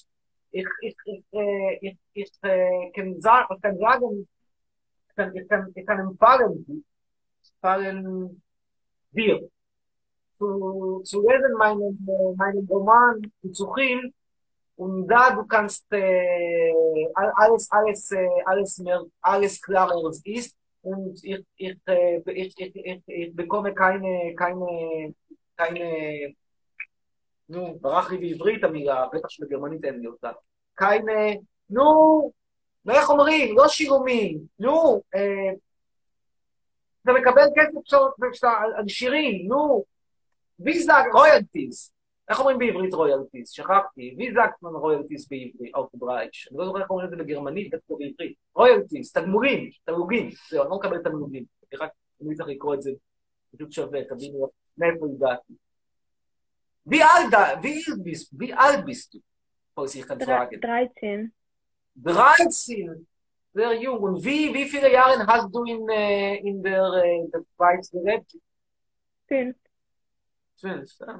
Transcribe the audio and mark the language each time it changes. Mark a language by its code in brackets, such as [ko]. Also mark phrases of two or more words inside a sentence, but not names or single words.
[de] Ich kann sagen, ich kann empfehlen dir zu lesen meinen Roman Metzuchim und da du kannst alles klarer ist und ich bekomme keine [he] ברח לי בעברית המילה, בטח שבגרמנית אין לי אותה. איך אומרים? לא שירומים, אתה מקבל כסף על שירים, ויזה רויאלטיז. איך אומרים בעברית רויאלטיז? שכחתי, ויזה רויאלטיז בעברית, אוטברייש. אני לא זוכר איך אומרים את זה בגרמנית, בטח בעברית. רויאלטיז, תגמולים. זהו, אני לא מקבל תגמולים. אני צריך לקרוא את זה, פשוט שווה, תבינו מאיפה הגעתי. [de] Wie alt bist du? Falls ich kann fragen. 13. 13. Sehr jung. Und wie viele Jahre hast du in der Schweiz gelebt? 5. 5. Ja.